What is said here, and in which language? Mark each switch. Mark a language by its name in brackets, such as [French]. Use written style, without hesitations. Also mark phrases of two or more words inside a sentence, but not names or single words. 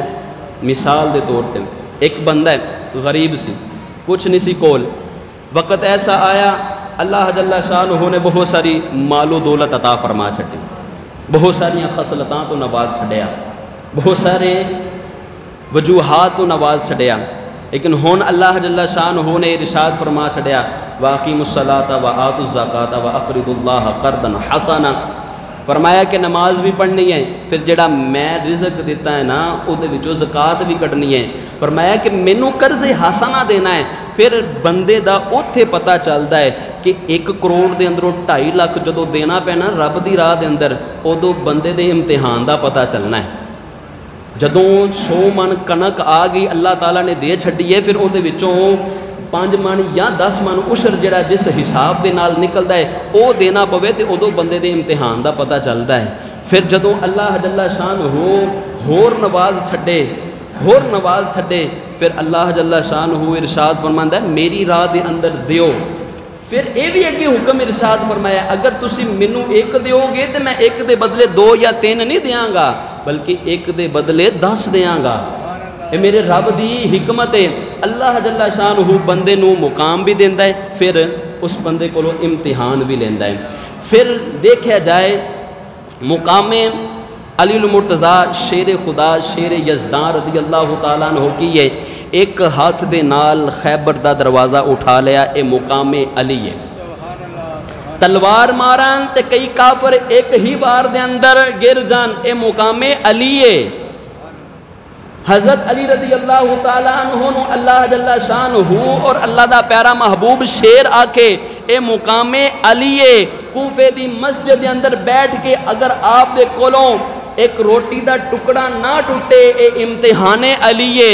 [Punjabi] مثال دے طور تے ایک بندہ ہے غریب سی، کچھ نہیں سی کول، وقت ایسا آیا اللہ جل شانہ نے بہت ساری مال و دولت عطا فرما چھٹی، بہت ساری خصلتاں تو نواز چھڑیا، بہت سارے وجوہات تو نواز چھڑیا، لیکن ہون اللہ جل شانہ نے ارشاد فرما چھڑیا [Arabic] وَأَقِیمُوا الصَّلَاةَ وَآتُوا الزَّکَاةَ وَأَقْرِضُوا اللَّهَ قَرْضًا حَسَنًا۔ [Urdu] فرمایا کہ نماز بھی پڑھنی ہے، پھر جڑا میں رزق دیتا ہے نا وہ زکات بھی کٹنی ہے۔ [Punjabi] فرمایا کہ مینوں قرض حسنہ دینا ہے، پھر بندے دا اوتھے پتہ چلتا ہے کہ 1 کروڑ دے اندروں 2.5 لاکھ جدو دینا پینا رب دی راہ دے اندر، ادو بندے دے امتحان دا پتہ چلنا ہے۔ جدوں 100 من کنک آ گئی اللہ تعالیٰ نے دے چھڈی ہے، پھر اودے وچوں 5 من یا 10 من عشر جڑا جس حساب دے نال نکلدا ہے او دینا پوے تے ادو بندے دے امتحان دا پتہ چلدا ہے۔ پھر جدوں اللہ جل شان ہور نواز چھڈے پھر اللہ جل شان ارشاد فرماندا ہے میری راہ دے اندر دیو۔ پھر یہ بھی اگے حکم ارشاد فرمایا اگر تسی مینوں 1 دیو گے تو میں 1 دے بدلے 2 یا 3 نہیں دیاں گا بلکہ 1 دے بدلے 10 دیاں گا۔ یہ میرے رب دی حکمت ہے۔ اللہ جل شانہ بندے نو مقام بھی دیندا ہے، پھر اس بندے کو امتحان بھی لیندا ہے۔ پھر دیکھا جائے مقام علی المرتضیٰ شیر خدا شیر یزدان [Arabic] رضی اللہ تعالیٰ عنہ [Punjabi] کی ہے، ایک ہاتھ دے نال خیبر دا دروازہ اٹھا لیا، اے مقام علی ہے۔ تلوار مارن تے کئی کافر ایک ہی بار دے اندر گر جان، اے مقام علی ہے۔ حضرت علی رضی اللہ تعالیٰ عنہ نو اللہ جل شانہ اور اللہ دا پیارا محبوب شیر آکے اے مقام علی ہے۔ کوفے دی مسجد دے اندر بیٹھ کے اگر آپ دے کولوں ایک روٹی دا ٹکڑا نہ ٹوٹے اے امتحان علی ہے۔